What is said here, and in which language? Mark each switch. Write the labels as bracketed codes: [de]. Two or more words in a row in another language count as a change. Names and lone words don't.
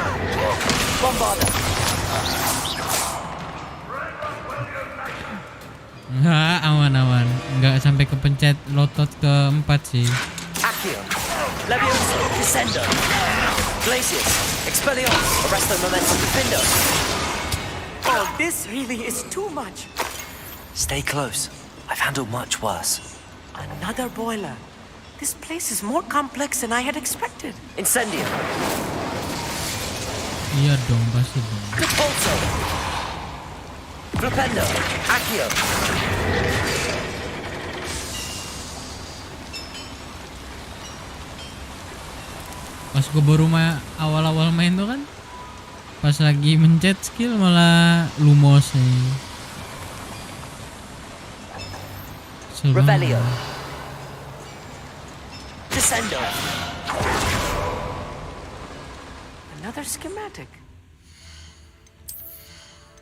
[id] Bombarda. Enggak, aman-aman. Enggak sampai kepencet lotot keempat sih. Accio. Levioso. Descendo. Glacius. Expellion. Arresto momentum. Defendo. [en] Oh, this really is too much. Stay close. I've handled much worse. Another boiler. This place is more complex than I had expected. [id] Incendio. Iya dong, pasti dong. Capulso. Flipendo. Accio. Pas gue baru awal-awal main tuh kan, pas lagi mencet skill malah lumos nih. Revelio. Descendo. [en] Another schematic.